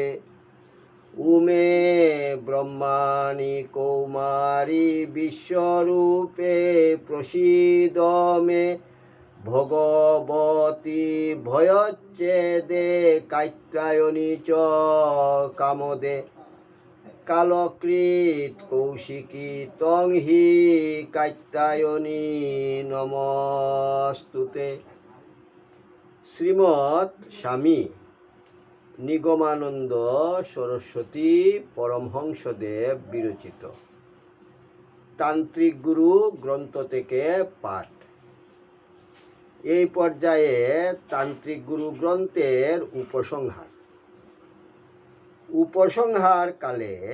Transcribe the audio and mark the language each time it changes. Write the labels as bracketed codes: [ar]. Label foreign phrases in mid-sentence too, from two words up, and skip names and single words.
[sa] उमे ब्रह्माणि कौमारी विश्वरूपे प्रसीद मे भगवती भयच्छेदे कात्यायनी च कामदे कालकृत कौशिकी तं हि कात्यायनी नमस्तुते। [bn] শ্রীমৎ স্বামী নিগমানন্দ সরস্বতী পরমহংসদেব বিরচিত তান্ত্রিক গুরু গ্রন্থ থেকে পাঠ। এই পর্যায়ে তান্ত্রিক গুরু গ্রন্থের উপসংহার কালে